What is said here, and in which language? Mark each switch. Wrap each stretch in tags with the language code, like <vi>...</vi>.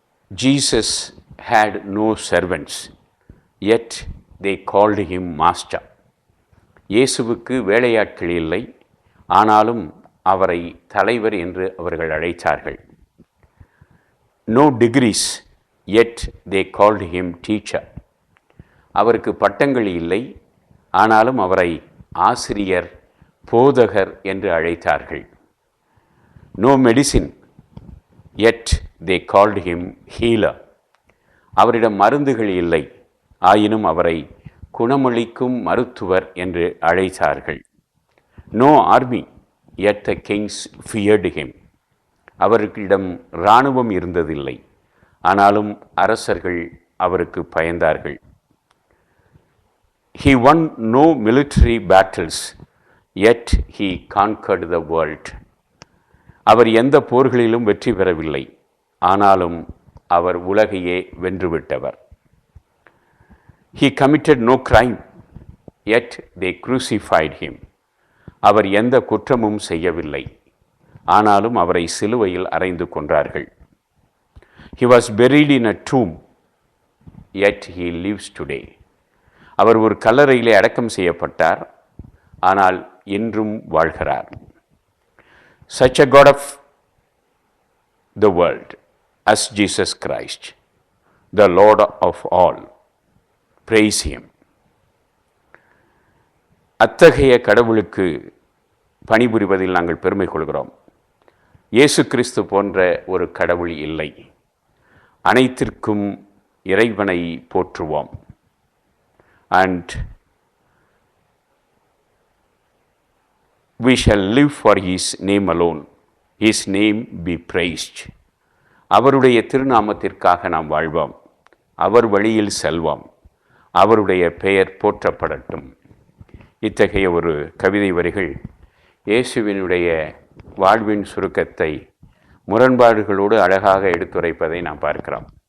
<en>Jesus had no servants, yet they called him master.</en> <ta>இயேசுவுக்கு வேலையாட்கள் இல்லை, ஆனாலும் அவரை தலைவர் என்று அவர்கள் அழைத்தார்கள்.</ta> <en>No degrees, yet they called him teacher.</en> <ta>அவருக்கு பட்டங்கள் இல்லை, ஆனாலும் அவரை ஆசிரியர், போதகர் என்று அழைத்தார்கள்.</ta> <en>No medicine, yet they called him healer.</en> <ta>அவரிடம் மருந்துகள் இல்லை, ஆயினும் அவரை குணமளிக்கும் மருத்துவர் என்று அழைத்தார்கள்.</ta> <en>No army, yet the kings feared him.</en> <ta>அவர்களிடம் இராணுவம் இருந்ததில்லை, ஆனாலும் அரசர்கள் அவருக்கு பயந்தார்கள்.</ta> <en>He won no military battles, yet he conquered the world.</en> <ta>அவர் எந்த போர்களிலும் வெற்றி பெறவில்லை, ஆனாலும் அவர் உலகையே வென்றுவிட்டவர்.</ta> <en>He committed no crime, yet they crucified him.</en> <ta>அவர் எந்த குற்றமும் செய்யவில்லை, ஆனாலும் அவரை சிலுவையில் அறைந்து கொன்றார்கள்.</ta> <en>He was buried in a tomb, yet he lives today.</en> <ta>அவர் ஒரு கல்லறையிலே அடக்கம் செய்யப்பட்டார், ஆனால் இன்றும் வாழ்கிறார்.</ta> <en>Such a God of the world as Jesus Christ, the Lord of all. Praise him.</en> <ta>அத்தகைய கடவுளுக்கு பணிபுரிவதில் நாங்கள் பெருமை கொள்கிறோம். இயேசு கிறிஸ்து போன்ற ஒரு கடவுள் இல்லை. அனைத்திற்கும் இறைவனை போற்றுவோம்.</ta> <en>And we shall live for his name alone. His name be praised.</en> <ta>அவருடைய திருநாமத்திற்காக நாம் வாழ்வோம். அவர் வழியில் செல்வோம். அவருடைய பெயர் போற்றப்படட்டும். இத்தகைய ஒரு கவிதை வரிகள் இயேசுவினுடைய வாழ்வின் சுருக்கத்தை முரண்பாடுகளோடு அழகாக எடுத்துரைப்பதை நாம் பார்க்கிறோம்.</ta>